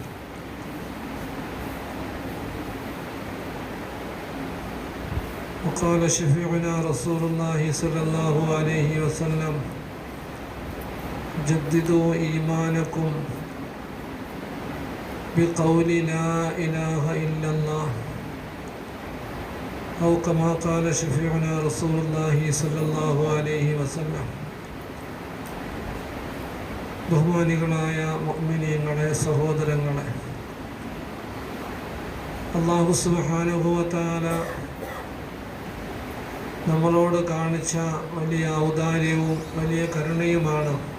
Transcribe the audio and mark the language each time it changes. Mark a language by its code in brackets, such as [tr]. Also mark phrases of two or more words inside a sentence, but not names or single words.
[ar] وقال شفيعنا رسول الله صلى الله عليه وسلم: جددوا إيمانكم بقول لا إله إلا الله، أو كما قال شفيعنا رسول الله صلى الله عليه وسلم. [ml] ബഹുമാനികളായ മുഅ്മിനീങ്ങളെ, സഹോദരങ്ങളെ, [ar] الله سبحانه وتعالى [ml] നമ്മളോട് കാണിച്ച വലിയ ഔദാര്യവും വലിയ കരുണയുമാണ്